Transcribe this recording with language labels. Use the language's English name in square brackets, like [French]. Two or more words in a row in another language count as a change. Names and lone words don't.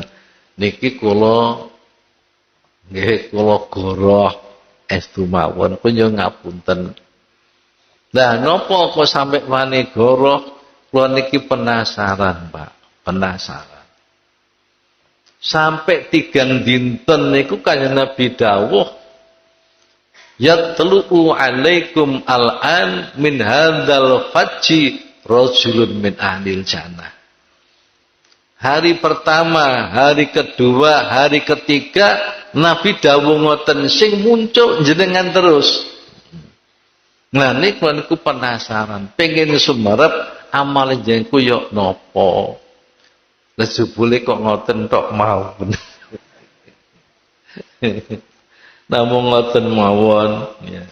[Javanese] Niki kula nggih kula goroh estu mawon, kula nyuwun ngapunten. Nah, napa kok sampai wani goroh? Kula niki penasaran, Pak. Penasaran. Sampai 3 dinten niku kanjeng Nabi dawuh, [Arabic] يطلع عليكم الآن من هذا الفج رجل من أهل الجنة. [Indonesian] Hari pertama, hari kedua, hari ketiga [Javanese] Nabi dawuh ngoten sing muncul jenengan terus. Nah niku penasaran, pengen sumerep amal jenengku yo napa. Lah jebule kok ngoten tok mawon. Namung ngoten mawon ya.